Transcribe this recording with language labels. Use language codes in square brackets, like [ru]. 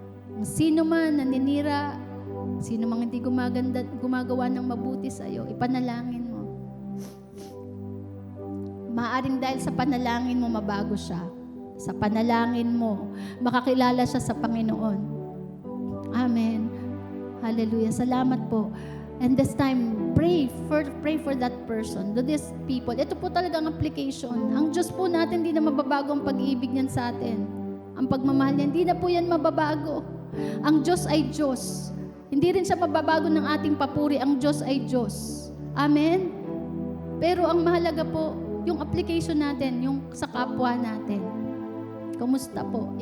[tl] Kung sino man naninira, sino man hindi gumagawa ng mabuti sa'yo, ipanalangin mo. Maaring dahil sa panalangin mo, mabago siya. Sa panalangin mo, makakilala siya sa Panginoon. Amen. Hallelujah. Salamat po. [en] And this time, pray for that person, to these people. [tl] Ito po talaga ang application. Ang Diyos po natin, hindi na mababago ang pag-ibig niyan sa atin. Ang pagmamahal niya, hindi na po yan mababago. Ang Diyos ay Diyos. Hindi rin siya mababago ng ating papuri. Ang Diyos ay Diyos. Amen? Pero ang mahalaga po, yung application natin, yung sa kapwa natin. Kumusta po?